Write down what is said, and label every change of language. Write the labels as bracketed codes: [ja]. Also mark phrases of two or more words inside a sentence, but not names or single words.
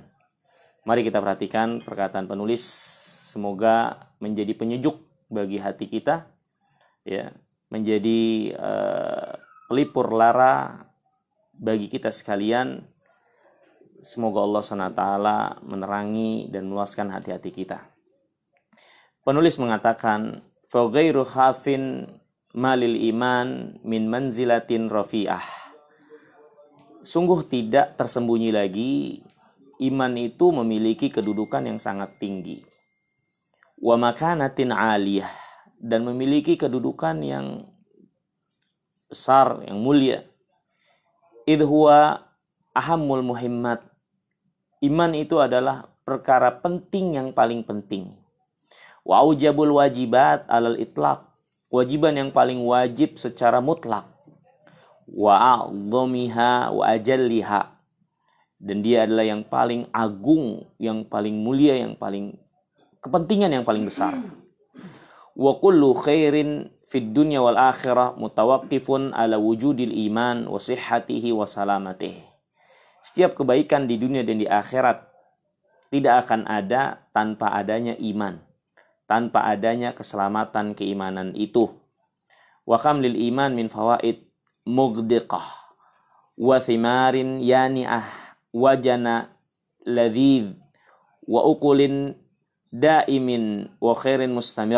[id] Mari kita perhatikan perkataan penulis, semoga menjadi penyejuk bagi hati kita, ya, menjadi pelipur lara bagi kita sekalian. Semoga Allah SWT menerangi dan meluaskan hati-hati kita. Penulis mengatakan, [ar] فَغَيْرُ خَافٍ ما للإيمان من منزلة رفيعة. [id] Sungguh tidak tersembunyi lagi, iman itu memiliki kedudukan yang sangat tinggi. [ar] ومكانة عالية, [id] dan memiliki kedudukan yang besar, yang mulia. [ar] إذ هو أهم المهمات. [id] Iman itu adalah perkara penting yang paling penting. [ar] وأوجب الواجبات على الإطلاق. [id] Kewajiban yang paling wajib secara mutlak. [ar] وأعظمها وأجلها. [id] Dan dia adalah yang paling agung, yang paling mulia, yang paling kepentingan yang paling besar. [ar] وكل خير في الدنيا والآخرة متوقف على وجود الإيمان وصحته وسلامته. [id] Setiap kebaikan di dunia dan di akhirat tidak akan ada tanpa adanya iman, tanpa adanya keselamatan keimanan itu. [ar] وكم للإيمان من فوائد مغدقة وثمار يانعة وجنى لذيذ وأكل دائم وخير مستمر.